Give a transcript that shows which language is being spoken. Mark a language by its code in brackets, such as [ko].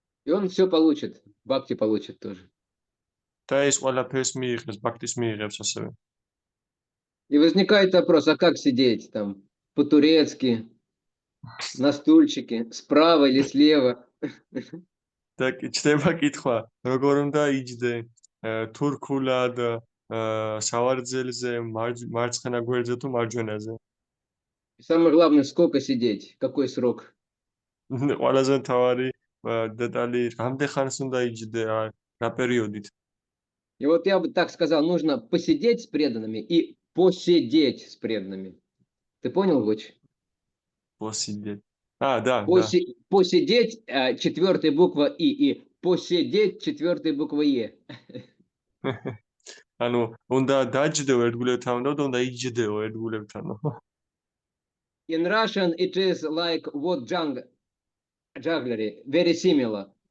[ru] И он все получит, бхакти получит тоже. [ka] და ის ყველაფერს მიიღებს, ბაქტის მიიღებს ასევე. [ru] И возникает вопрос, а как сидеть там по-турецки, на стульчике, справа или слева? [ka] და ჩდება კითხვა, როგორ უნდა იჯდე თურქულად, სავარძელზე, მარცხენა გვერდზე თუ მარჯვენაზე. [ru] И самое главное, сколько сидеть, какой срок? [ka] ყველაზე მთავარი დეტალი, რამდენ ხანს უნდა იჯდე, რა პერიოდით. [ru] И вот я бы так сказал, нужно посидеть с преданными и посидеть с преданными. Ты понял, Гоч? Посидеть. Да. Посидеть, четвертая буква и посидеть, четвертая буква Е. [ka] ანუ უნდა დაჯდეო ერთგულებთან და უნდა იჯდეო ერთგულებთან. [en] In Russian it is like what jugglery, very similar.